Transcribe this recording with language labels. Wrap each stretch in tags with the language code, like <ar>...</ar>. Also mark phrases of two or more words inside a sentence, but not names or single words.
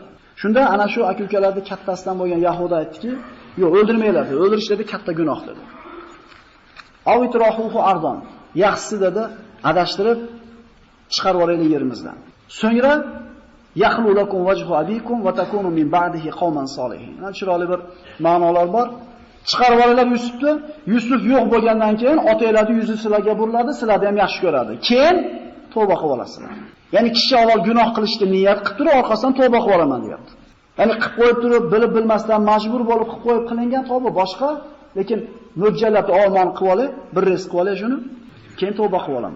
<uz>Shunda ana shu aka-ukalarning kattasidan bo'lgan Yahuda aytdiki, "Yo'q, o'ldirmanglar, o'ldirishlarda katta gunoh" dedi.</uz> <ar>أو اطرحوه أرضا.</ar> <uz>Yaxshisi dedi, adashtirib chiqarib yuboraylik yerimizdan.</uz> <ar>So'ngra يخل لكم وجه أبيكم وتكونوا من بعده قوما صالحين.</ar> <uz>Mana chiroyli bir ma'nolar bor. Chiqarib yuboraylar Yusufni. Yusuf yo'q bo'lgandan keyin otanglarning yuzi sizlarga buriladi, sizlarni ham yaxshi ko'radi. Keyin tavba qilib olasizlar. Ya'ni kishi avval gunoh qilishga niyat qilib turib, orqasidan tavba qilib olaman deyapti. Ya'ni qilib qo'yib turib, bilib bilmasdan majbur bo'lib qilib qo'yib qilingan tavba boshqa, lekin mo'ljallab olmon qilib olib, bir rizq qilib olib shuni, keyin tavba qilib olaman.</uz>